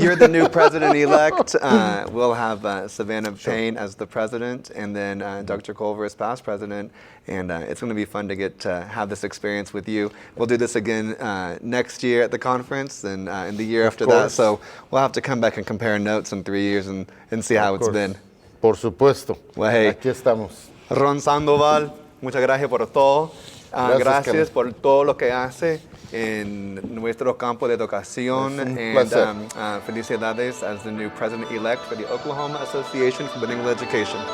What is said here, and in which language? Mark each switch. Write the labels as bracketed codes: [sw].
[en] You're the new president-elect. We'll have Savannah Payne as the president, and then Dr. Culver as past president, and it's going to be fun to get to have this experience with you. We'll do this again next year at the conference, and the year after that. So we'll have to come back and compare notes in 3 years and see how it's been. [es] Por supuesto. [en] Well, hey, [es] aquí estamos. Ron Sandoval, muchas gracias por todo. Gracias por todo lo que hace en nuestro campo de educación. [en] And felicidades as the new president-elect for the Oklahoma Association for Bilingual Education.